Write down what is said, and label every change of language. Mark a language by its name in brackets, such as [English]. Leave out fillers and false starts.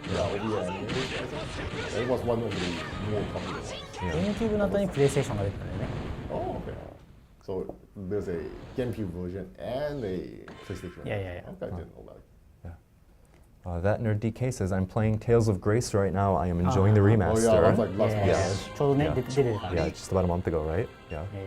[English] Yeah, OVA anime. I think it was one of the more popular ones. [Japanese] ゲームキューブの後にプレイステーションが出てたんだよね。 [English] Oh, okay. So there's a GameCube version and a PlayStation. Yeah. Okay, I didn't know that. That Nerd DK says, I'm playing Tales of Grace right now. I am enjoying the Oh remaster. yeah, that's like last month. Yeah. [Japanese] ちょうどね、 [English] Yeah. [Japanese] 出てたからね。 [English] Yeah, just about a month ago, right? Yeah.